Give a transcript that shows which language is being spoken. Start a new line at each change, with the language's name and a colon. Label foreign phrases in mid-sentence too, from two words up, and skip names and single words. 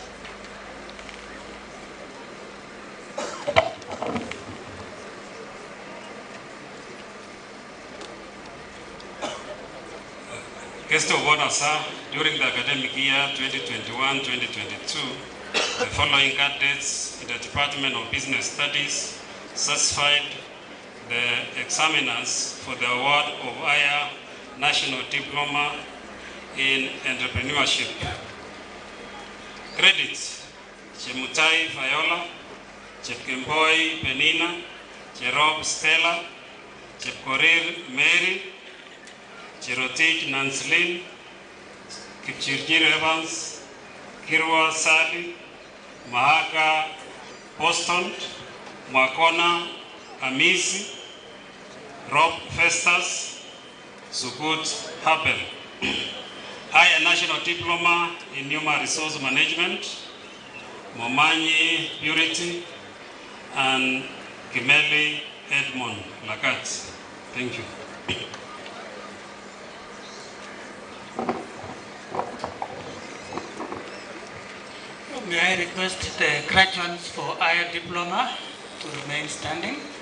English: Guest of honor, sir, during the academic year 2021-2022, the following candidates in the Department of Business Studies satisfied the examiners for the award of Higher National Diploma in Entrepreneurship. Credits, Chemutai Fayola, Chepkemboi Penina, Cherob Stella, Chepkorir Mary, Cherotich Nanslin, Kipchirjir Evans, Kirwa Sadi, Mahaka Poston, Makona Amisi, Rob Festus, Sukut Habel. Higher National Diploma in Human Resource Management, Momanyi Purity, and Kimeli Edmond Lagat. Thank you. May I request the graduates for higher diploma to remain standing?